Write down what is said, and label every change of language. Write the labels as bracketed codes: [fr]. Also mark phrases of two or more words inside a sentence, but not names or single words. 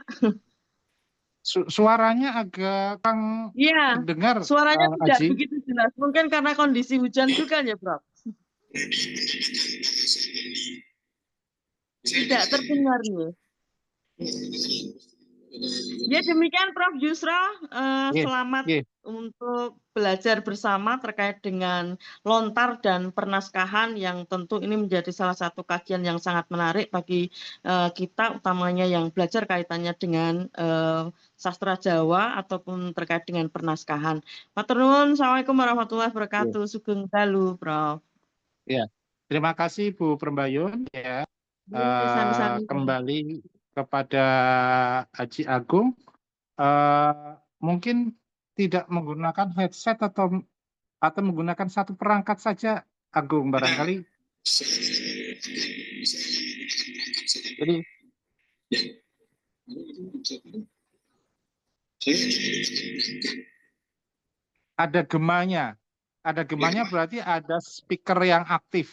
[id] Suaranya agak Iya, dengar. suaranya tidak Aji. begitu jelas. Mungkin karena kondisi hujan juga ya, Prof. Tidak terdengar nih. Ya demikian Prof. Yusra, [jv] Nggih, [id] selamat [jv] nggih. [id] untuk belajar bersama terkait dengan lontar dan pernaskahan yang tentu ini menjadi salah satu kajian yang sangat menarik bagi kita, utamanya yang belajar kaitannya dengan sastra Jawa ataupun terkait dengan pernaskahan. [jv] Matur nuwun, [ar] السلام عليكم ورحمة الله وبركاته. [jv] Sugeng dalu, [id] Prof. Ya. Terima kasih Bu Prembayun ya. [jv] Sami-sami. [id] Kembali kepada Haji Agung, mungkin tidak menggunakan headset atau menggunakan satu perangkat saja, Agung, barangkali. Jadi ada gemanya berarti ada speaker yang aktif.